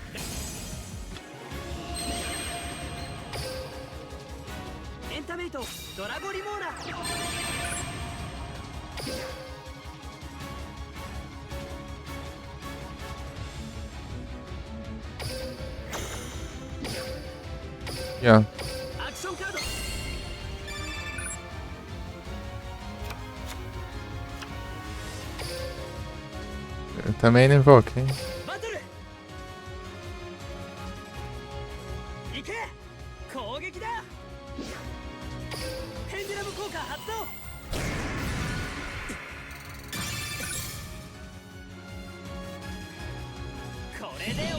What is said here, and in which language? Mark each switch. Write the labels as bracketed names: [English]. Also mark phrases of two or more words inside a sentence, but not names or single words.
[Japanese] エンタメイトドラゴリモーラ。 [Portuguese] Aqui, ó. [Japanese] アクションカード。 [Portuguese] Eu também não invoquei. [Japanese] バトル。行け。攻撃だ。ペンデュラム効果発動。これで終わりだ。